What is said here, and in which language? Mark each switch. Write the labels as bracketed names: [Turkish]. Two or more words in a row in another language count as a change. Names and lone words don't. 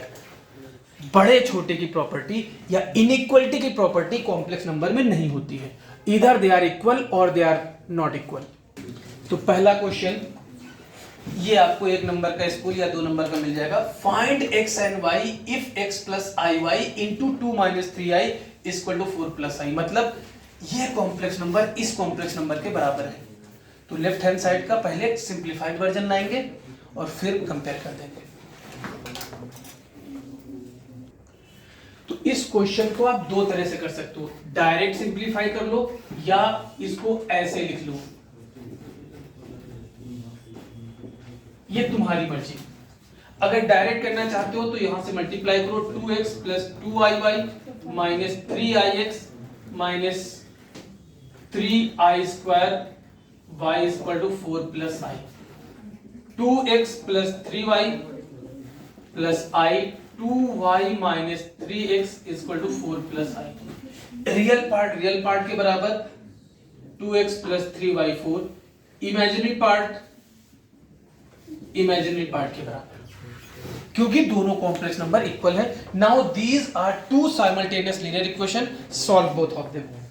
[Hindi] बड़े छोटे की प्रॉपर्टी या इनइक्वलिटी की प्रॉपर्टी [English] complex number [Hindi] में नहीं होती है। इधर [English] they are equal [Hindi] और [English] they are not equal. [Hindi] तो पहला क्वेश्चन ये आपको एक नंबर का स्कूल या दो नंबर का मिल जाएगा। [English] find x and y if x + iy into 2 - 3i = 4 + i. [Hindi] मतलब ये [English] complex number [Hindi] इस [English] complex number [Hindi] के बराबर है। तो [English] left hand side [Hindi] का पहले [English] simplified version [Hindi] लाएंगे और फिर कंपेयर कर देंगे। तो इस क्वेश्चन को आप दो तरह से कर सकते हो, [English] direct simplify [Hindi] कर लो या इसको ऐसे लिख लो, ये तुम्हारी मर्जी। अगर डायरेक्ट करना चाहते हो तो यहां से मल्टीप्लाई करो 2x + 2iy - 3ix - 3i² y = 4 + i। 2x + 3y + i 2y - 3x = 4 + i। [English] real part [Hindi] के बराबर 2x + 3y 4, [English] imaginary part [Hindi] के बराबर, क्योंकि दोनों [English] complex number equal [Hindi] है। [English] Now these are two simultaneous linear equation, solve both of them.